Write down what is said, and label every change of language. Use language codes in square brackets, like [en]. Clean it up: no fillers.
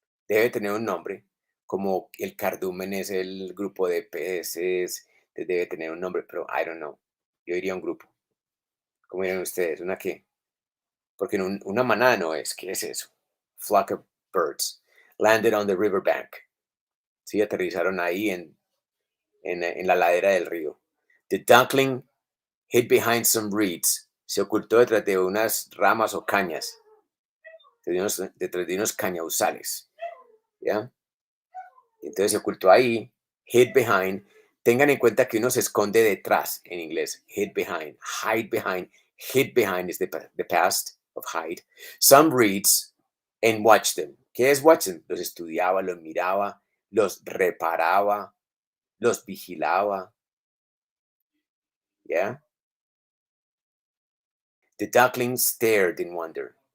[es] Debe tener un nombre, como el cardumen es el grupo de peces, debe tener un nombre, pero [en] I don't know. [es] Yo diría un grupo. ¿Cómo dirían ustedes? ¿Una qué? Porque una manada no es. ¿Qué es eso? [en] Flock of birds. Landed on the riverbank. [es] Sí, aterrizaron ahí en la ladera del río. [en] The duckling hid behind some reeds. [es] Se ocultó detrás de unas ramas o cañas. Detrás de unos cañauzales. ¿Ya? Entonces se ocultó ahí. [en] Hid behind. [es] Tengan en cuenta que uno se esconde detrás en inglés. [en] Hid behind. Hide behind. Hid behind is the past of hide. Some reeds and watch them. [es] ¿Qué es watch them? Los estudiaba, los miraba, los reparaba, los vigilaba. ¿Ya? [en] The duckling stared in wonder.